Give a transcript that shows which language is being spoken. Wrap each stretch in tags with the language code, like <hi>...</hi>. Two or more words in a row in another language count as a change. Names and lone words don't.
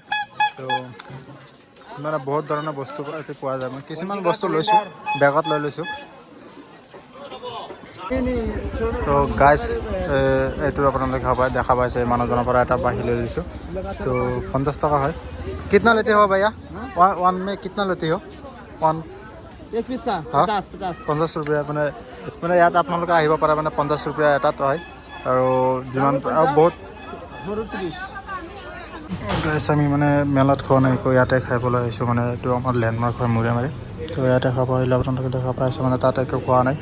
<as>তো মানে বহুত ধৰণৰ বস্তু এইটো পোৱা যায়। মই কিছুমান বস্তু লৈছোঁ, বেগত লৈ লৈছোঁ। তো গাইজ এইটো আপোনালোকে দেখা পাইছে, মানুহজনৰ পৰা এটা বাঁহী লৈ লৈছোঁ। তো 50 টকা হয়।</as> <hi>कितना लेते हो भैया? वन में कितना लेते हो? वन एक पीस का 50</hi> <as>50 रुपया। মানে ইয়াত আপোনালোকে আহিব পাৰে, মানে 50 रुपया এটাত হয়। আৰু যিমান আৰু বহুত গাইজ আমি মানে মেলাত খোৱা নাই, ইয়াতে খাবলৈ আহিছোঁ। মানে এইটো আমাৰ লেণ্ডমাৰ্ক হয় মৰিগাঁও। তো ইয়াতে খাব আহিলে আপোনালোকে দেখা পাইছে, মানে তাত একো খোৱা নাই।</as>